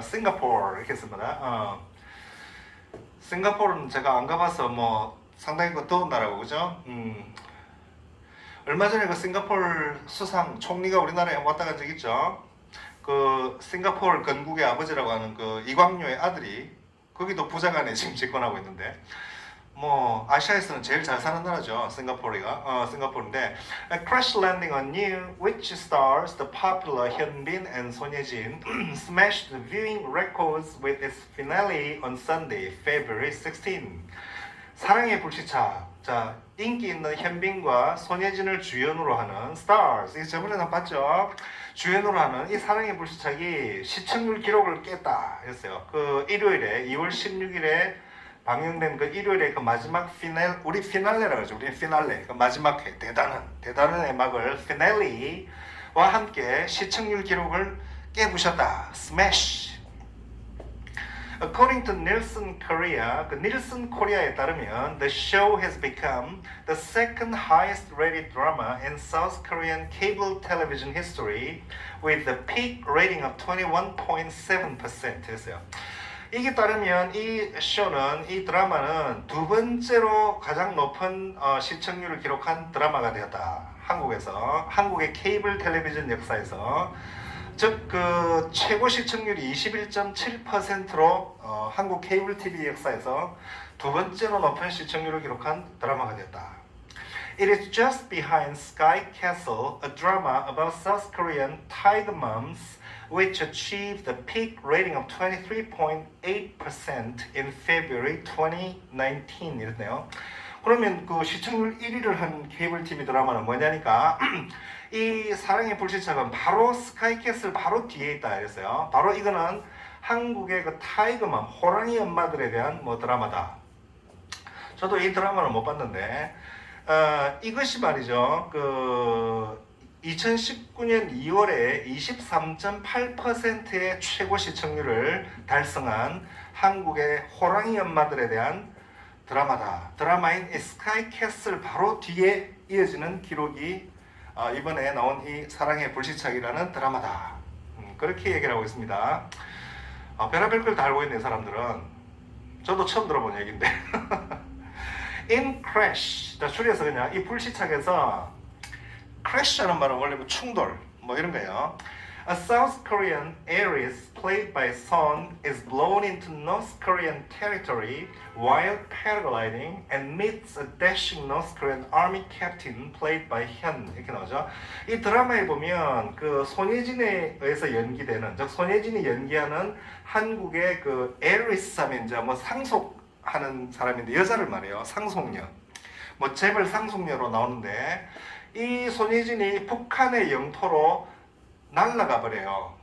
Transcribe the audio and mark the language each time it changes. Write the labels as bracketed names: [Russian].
[Korean] 싱가포르 이렇게 씁니다. 싱가포르는 제가 안 가봐서 뭐 상당히 더운 나라고 그죠? 얼마 전에 그 싱가포르 수상 총리가 우리나라에 왔다 간 적 있죠. 그 싱가포르 건국의 아버지라고 하는 그 이광료의 아들이 거기도 부장관에 지금 집권하고 있는데, 뭐 아시아에서는 제일 잘 사는 나라죠. 싱가포르인데 [English] Crash Landing on You, which stars the popular Hyunbin and Son Ye-jin, smashed the viewing records with its finale on Sunday, February 16. [Korean] 사랑의 불시착. 자, 인기 있는 현빈과 손예진을 주연으로 하는 Stars. 이거 저번에 봤죠? 주연으로 하는 이 사랑의 불시착이 시청률 기록을 깼다 했어요. 그 일요일에 2월 16일에 방영된 그 일요일에 그 마지막 우리 피날레라고 하죠. 우리 피날레. 그 마지막 회, 대단한 애막을 피날레와 함께 시청률 기록을 깨부셨다. [English] Smash. According to Nielsen Korea, [Korean] 그 닐슨 코리아에 따르면 [English] the show has become the second highest rated drama in South Korean cable television history with a peak rating of 21.7% [Korean] 했어요. 이게 따르면 이 쇼는, 이 드라마는 두 번째로 가장 높은 시청률을 기록한 드라마가 되었다. 한국의 케이블 텔레비전 역사에서 즉 그 최고 시청률이 21.7%로 한국 케이블 TV 역사에서 두 번째로 높은 시청률을 기록한 드라마가 됐다. [English] It is just behind Sky Castle, a drama about South Korean tiger moms, which achieved a peak rating of 23.8% in February 2019. [Korean] 이랬네요. 그러면 그 시청률 1위를 한 케이블 TV 드라마는 뭐냐니까 이 사랑의 불시착은 바로 스카이캐슬 바로 뒤에 있다 이랬어요. 바로 이거는 한국의 그 타이거맘 호랑이 엄마들에 대한 뭐 드라마다. 저도 이 드라마를 못 봤는데 이것이 말이죠. 그 2019년 2월에 23.8%의 최고 시청률을 달성한 한국의 호랑이 엄마들에 대한 드라마다. 드라마인 스카이캐슬 바로 뒤에 이어지는 기록이 이번에 나온 이 사랑의 불시착이라는 드라마다. 그렇게 얘기를 하고 있습니다. 별의별 걸 다 알고 있는 사람들은 저도 처음 들어본 얘기인데 [English] In crash, [Korean] 자 줄여서 그냥 이 불시착에서 crash라는 말은 원래 뭐 충돌 뭐 이런 거예요. [English] A South Korean heiress played by Son is blown into North Korean territory while paragliding and meets a dashing North Korean army captain played by Hyun. [Korean] 이렇게 나오죠. 이 드라마에 보면 그 손예진에 의해서 연기되는, 즉 손예진이 연기하는 한국의 그 heiress 하면 이제 뭐 상속하는 사람인데 여자를 말해요. 상속녀. 뭐 재벌 상속녀로 나오는데 이 손예진이 북한의 영토로 날아가 버려요.